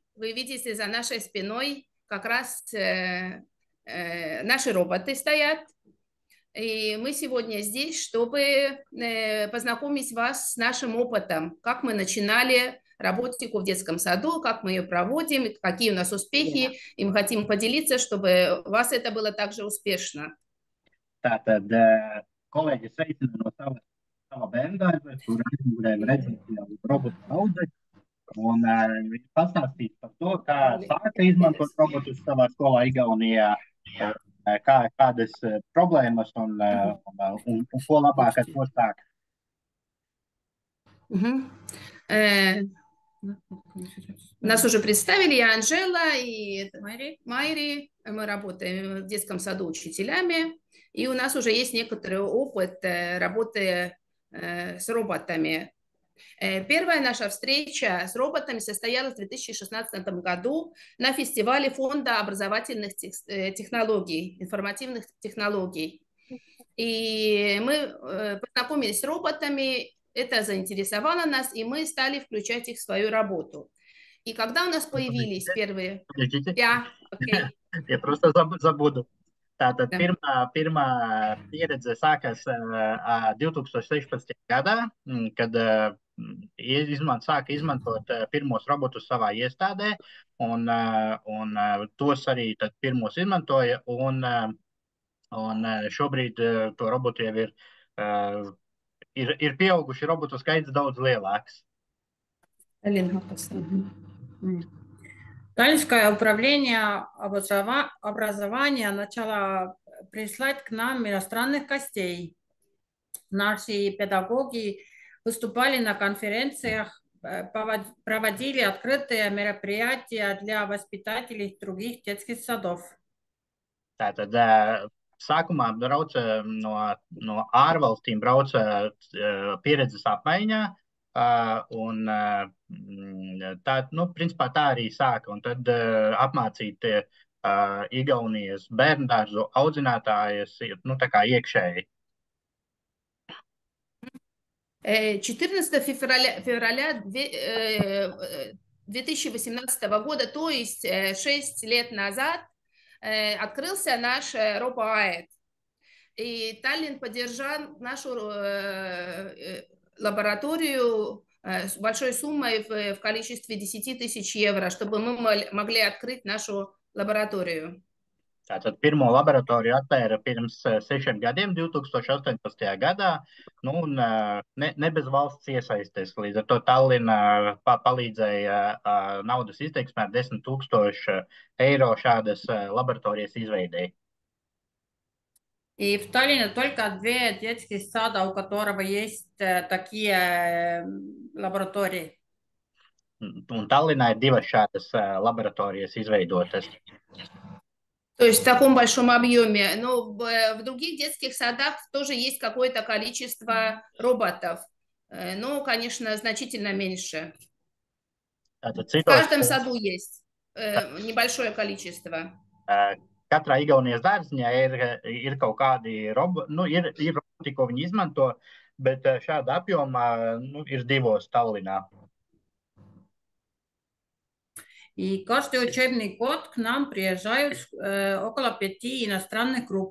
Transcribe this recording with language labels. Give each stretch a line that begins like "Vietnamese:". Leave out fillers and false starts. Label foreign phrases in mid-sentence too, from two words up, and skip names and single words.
Russian: Вы видите, за нашей спиной как раз наши роботы стоят. И мы сегодня здесь, чтобы познакомить вас с нашим опытом, как мы начинали работику в детском саду, как мы ее проводим, какие у нас успехи, и мы хотим поделиться, чтобы у вас это было также успешно.
Latvian: Tātad kolēģi sveicina no sava bērndārza, kur aizmugurēm redzēt jau robotu audzes. Un viņš pastāstīs par to, kā sāka izmantot robotus savā skolā Igaunijā, kādas problēmas un ko labāk ar to sākt.
Russian: Нас уже представили и Анжела, и Майри. Мы работаем в детском саду учителями, и у нас уже есть некоторый опыт работы с роботами. Первая наша встреча с роботами состоялась в 2016 году на фестивале Фонда образовательных технологий, информативных технологий. И мы познакомились с роботами, это заинтересовало нас, и мы стали включать их в свою работу. И когда у нас появились первые... Я просто забуду.
Latvian: Tātad pirmā pieredze sākās 2016. gadā, kad sāka izmantot pirmos robotus savā iestādē, un tos arī tad pirmos izmantoja, un šobrīd to robotu jau ir pieauguši robotu skaits daudz lielāks.
Russian: Таллинское управление образования начало прислать к нам иностранных гостей. Наши педагоги выступали на конференциях, проводили открытые мероприятия для воспитателей других детских садов.
Latvian: Tātad sākumā brauca no ārvalstīm pieredzes apmaiņā. Un tā, principā tā arī sāka. Un tad apmācīt Igaunijas bērndārzu audzinātājas, tā kā iekšēji.
Russian: 14 февраля 2018 года, то есть 6 лет назад, открылся наш RoboAid. И Таллин поддержал нашу лабораторию с большой суммой в количестве 10 тысяч евро, чтобы мы могли открыть нашу лабораторию.
Latvian: Tātad pirmo laboratoriju atvēra pirms 6 gadiem, 2018. gadā, un ne bez valsts iesaistes. Līdz ar to Tallina palīdzēja naudas izteiksmē 10 000 eiro šādas laboratorijas izveidēji.
Russian: И в Таллине только 2 детских сада, у которого есть такие лаборатории.
Latvian: Un Tallinā ir 2 šādas laboratorijas izveidotas.
Russian: То есть в таком большом объеме. Но в других детских садах тоже есть какое-то количество роботов. Но, конечно, значительно меньше. В каждом саду есть небольшое количество.
Latvian: Katrā Igaunijas dārziņā ir kaut kādi roboti, ko viņi izmanto, bet šāda apjomā ir 2 Tallinā.
Russian: И каждый учебный год к нам приезжают около 5 иностранных групп.